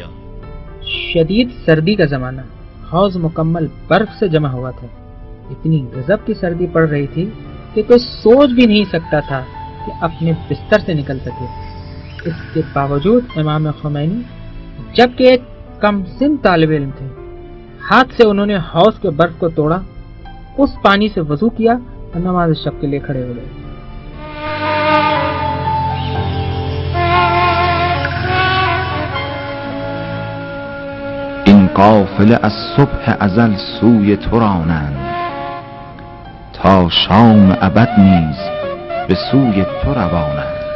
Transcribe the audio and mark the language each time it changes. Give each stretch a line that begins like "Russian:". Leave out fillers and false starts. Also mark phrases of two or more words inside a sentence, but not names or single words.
Urdu: شدید سردی کا زمانہ، حوض مکمل برف سے جمع ہوا تھا، اتنی غضب کی سردی پڑ رہی تھی کہ کوئی سوچ بھی نہیں سکتا تھا کہ اپنے بستر سے نکل سکے۔ اس کے باوجود امام خمینی، جبکہ ایک کم سن طالب علم تھے، ہاتھ سے انہوں نے حوض کے برف کو توڑا، اس پانی سے وضو کیا اور نماز شب کے لیے کھڑے ہو گئے۔
Persian: این قافله از صبح ازل سوی تو رانند، تا شام ابد نیز به سوی تو روانند.